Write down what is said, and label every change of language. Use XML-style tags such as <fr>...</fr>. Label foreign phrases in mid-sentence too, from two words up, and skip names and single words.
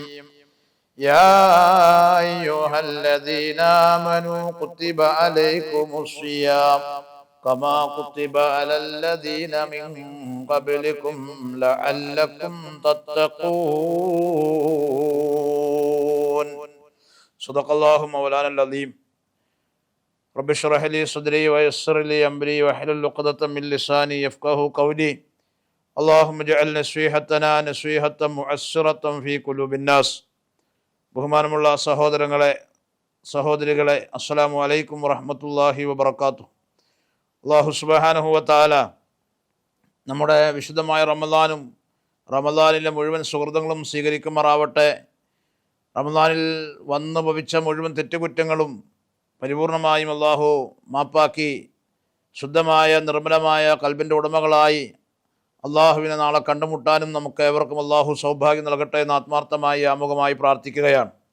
<ar>يا أيها الذين آمنوا كتب عليكم الصيام كما كتب على الذين من قبلكم لعلكم تتقون. صدق الله مولانا العظيم. رب اشرح لي صدري ويسر لي أمري واحلل عقدة من لساني يفقهوا قولي. اللهم اجعل نصيحتنا نصيحة مؤثرة في قلوب الناس.</ar> <ml>ബഹുമാനമുള്ള സഹോദരങ്ങളെ, സഹോദരികളെ,</ml> <ar>السلام عليكم ورحمة الله وبركاته.</ar> <ml>അല്ലാഹു</ml> <ar>سبحانه وتعالى</ar> <ml>നമ്മുടെ വിശുദ്ധമായ റമദാനിലെ മുഴുവൻ സുഹൃത്തുക്കളും സ്വീകരിക്കുമാറാവട്ടെ. റമദാനിൽ വന്നു ഭവിച്ച മുഴുവൻ തെറ്റുകുറ്റങ്ങളും പരിപൂർണമായും അല്ലാഹു മാപ്പാക്കി ശുദ്ധമായ നിർമ്മലമായ കൽബിൻ്റെ ഉടമകളായി അള്ളാഹുവിനെ നാളെ കണ്ടുമുട്ടാനും നമുക്ക് ഏവർക്കും അള്ളാഹു സൗഭാഗ്യം നൽകട്ടെ എന്ന് ആത്മാർത്ഥമായി ആമുഖമായി പ്രാർത്ഥിക്കുകയാണ്.</ml>